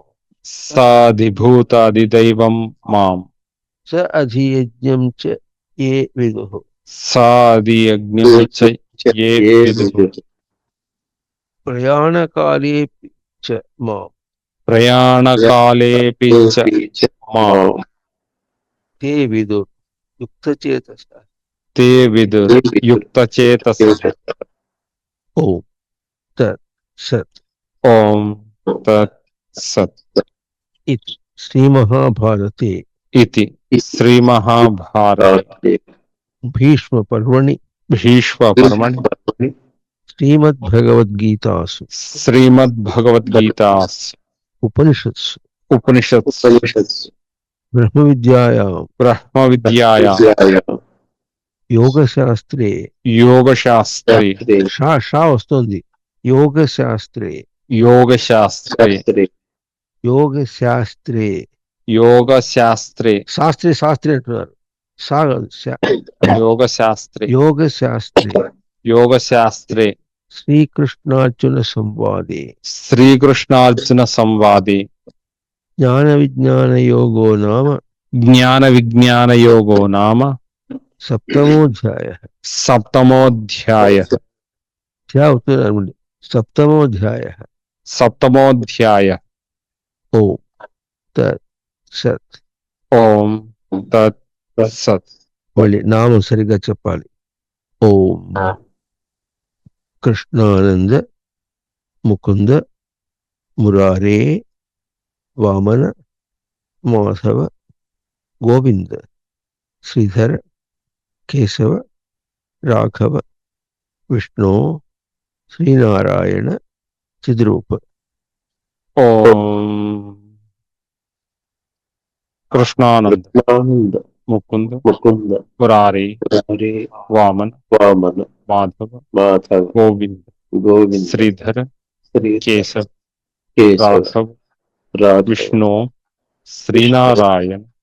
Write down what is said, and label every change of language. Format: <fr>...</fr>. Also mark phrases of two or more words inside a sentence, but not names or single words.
<sa>సాధిభూతాదిదైవం మాం. స అధియజ్ఞం చ ఏ విదుః. సాధియజ్ఞం చ ఏ విదుః. ప్రయాణకాలేపి చ మాం. ప్రయాణకాలేపి చ మాం. తే విదుః యుక్తచేతసః ते विदु युक्तचेतसः ఓం తత్ సత్. ఓం తత్ సత్ ఇది శ్రీమహాభారతే इति श्रीमहाभारते భీష్మపర్వణి भीष्मपर्वणि శ్రీమద్భగవద్గీతాసు श्रीमद्भगवद्गीतासु ఉపనిషత్సు उपनिषत्सु బ్రహ్మవిద్యాయాం ब्रह्मविद्यायां యోగశాస్త్రే योगशास्त्रे</sa> <te>షా వస్తుంది.</te> <sa>యోగశాస్త్రే योगशास्त्रे యోగశాస్త్రే योगशास्त्रे</sa> <te>శాస్త్రే అంటున్నారు. సా కాదు,</te> <sa>योगशास्त्रे యోగశాస్త్రే योगशास्त्रे శ్రీకృష్ణార్జున సంవాదే श्रीकृष्णार्जुन संवादे జ్ఞాన విజ్ఞాన యోగో నామ ज्ञान विज्ञान योगो नाम సప్తమోధ్యాయ. सप्तमोऽध्यायः</sa> <te>అవుతుంది సప్తమోధ్యాయ.</te> <sa>सप्तमोऽध्याय ఓం తత్ సత్. ओम तत् सत्</sa> <te>మళ్ళీ నామం సరిగ్గా చెప్పాలి.</te> <sa>ఓం కృష్ణానంద ముకుంద మురారే వామన మాధవ గోవింద శ్రీధర కేశవ రాఘవ విష్ణు శ్రీనారాయణ చిద్రూప. ओम कृष्णानंद मुकुंद मुरारी वामन माधव गोविंद श्रीधर केशव राघव विष्णु श्रीनारायण</sa>